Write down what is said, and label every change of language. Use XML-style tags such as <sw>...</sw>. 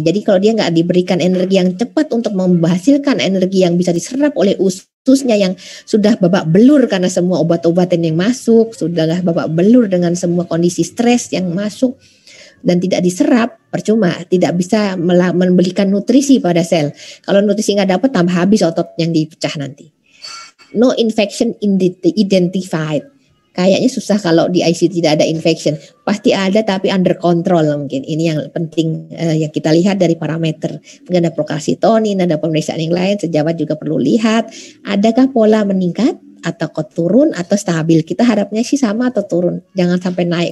<id>Jadi kalau dia nggak diberikan energi yang cepat untuk menghasilkan energi yang bisa diserap oleh ususnya yang sudah babak belur karena semua obat-obatan yang masuk, sudah babak belur dengan semua kondisi stres yang masuk dan tidak diserap, percuma, tidak bisa memberikan nutrisi pada sel. Kalau nutrisi nggak dapat, tambah habis otot yang dipecah nanti.</id> <en>No infection identified.</en> <id>Kayaknya susah kalau di ICU tidak ada infection. Pasti ada tapi</id> <en>under control</en> <id>mungkin. Ini yang penting yang kita lihat dari parameter. Mungkin ada procalcitonin, ada pemeriksaan yang lain. Sejawat juga perlu lihat. Adakah pola meningkat atau turun atau stabil? Kita harapnya sih sama atau turun. Jangan sampai naik.</id>